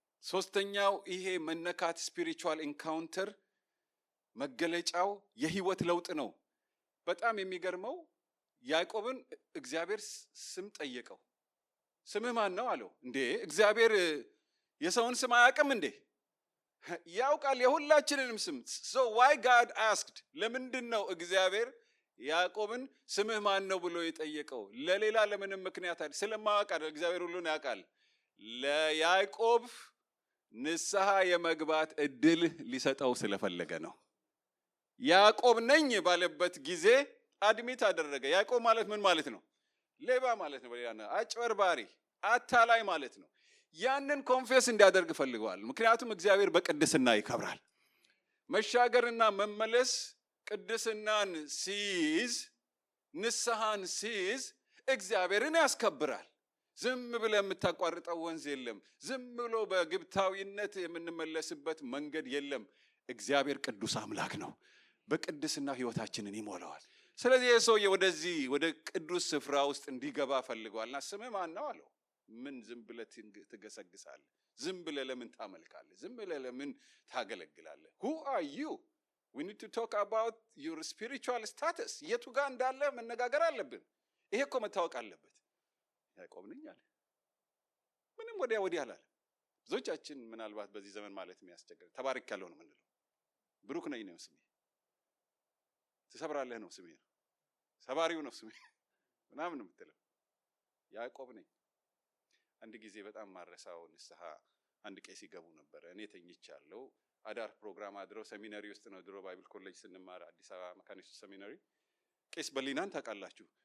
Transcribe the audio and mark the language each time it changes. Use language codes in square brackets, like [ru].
[am] ሶስተኛው ይሄ መነካት ስፒሪቹዋል ኢንካውንተር መገለጫው የህይወት ለውጥ ነው። በጣም የሚገርመው ያዕቆብን እግዚአብሔር ስም ጠየቀው። ስምህ ማን ነው አለው። እንዴ እግዚአብሔር የሰውን ስም አያውቅም እንዴ? ያውቃል የሁላችንንም ስም። [en] so why God asked? [am] ለምንድን ነው እግዚአብሔር ያዕቆብን ስምህ ማን ነው ብሎ የጠየቀው? ለሌላ ለምንም ምክንያት አይደል፣ ስለማያውቅ አይደል። እግዚአብሔር ሁሉን ያውቃል። ለያዕቆብ ንስሐ የመግባት እድል ሊሰጠው ስለፈለገ ነው። ያዕቆብ ነኝ ባለበት ጊዜ አድሚት አደረገ። ያዕቆብ ማለት ምን ማለት ነው? ሌባ ማለት ነው። አጭበርባሪ፣ አታላይ ማለት ነው። ያንን ኮንፌስ እንዲያደርግ ፈልገዋል። ምክንያቱም እግዚአብሔር በቅድስና ይከብራል። መሻገርና መመለስ ቅድስናን ሲይዝ፣ ንስሐን ሲይዝ እግዚአብሔርን ያስከብራል። ዝም ብለ የምታቋርጠው ወንዝ የለም። ዝም ብሎ በግብታዊነት የምንመለስበት መንገድ የለም። እግዚአብሔር ቅዱስ አምላክ ነው። በቅድስና ህይወታችንን ይሞላዋል። ስለዚህ የሰውዬ ወደዚህ ወደ ቅዱስ ስፍራ ውስጥ እንዲገባ ፈልገዋልና ስምህ ማን ነው አለው። ምን ዝም ብለ ትገሰግሳለህ? ዝም ብለ ለምን ታመልካለህ? ዝም ብለ ለምን ታገለግላለህ? [en] Who are you? We need to talk about your spiritual status. [am] የቱ ጋር እንዳለ መነጋገር አለብን። ይሄ እኮ መታወቅ አለበት። ያዕቆብ ነኝ አለ። ምንም ወዲያ ወዲህ አላለ። ብዙዎቻችን ምናልባት በዚህ ዘመን ማለት የሚያስቸግር ተባረክ ያለው ነው የምንለው። ብሩክ ነኝ ነው ስሜ፣ ትሰብራለህ ነው ስሜ፣ ሰባሪው ነው ስሜ ምናምን የምትለው። ያዕቆብ ነኝ። አንድ ጊዜ በጣም ማረሳው ንስሐ አንድ ቄስ ይገቡ ነበር። እኔ ተኝቻለሁ። አዳር ፕሮግራም አድረው ሰሚናሪ ውስጥ ነው ድሮ ባይብል ኮሌጅ ስንማር አዲስ አበባ መካኒስቱ ሰሚናሪ። ቄስ በሊናን ታውቃላችሁ?